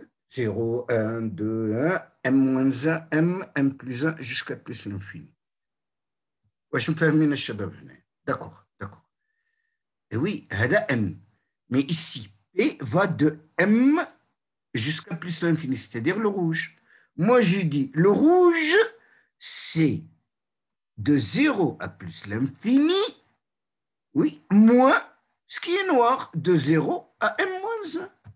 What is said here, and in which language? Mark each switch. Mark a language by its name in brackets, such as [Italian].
[French] 0, 1, 2, 1, m-1, m plus 1 jusqu'à plus l'infini. [Arabic] واش مفهمين الشباب هنا؟ [French] D'accord, d'accord. Et oui, هذا m. Mais ici, P va de m jusqu'à plus l'infini, c'est-à-dire le rouge. Moi, je dis, le rouge, c'est de 0 à plus l'infini, oui, moins ce qui est noir, de 0 à m-1.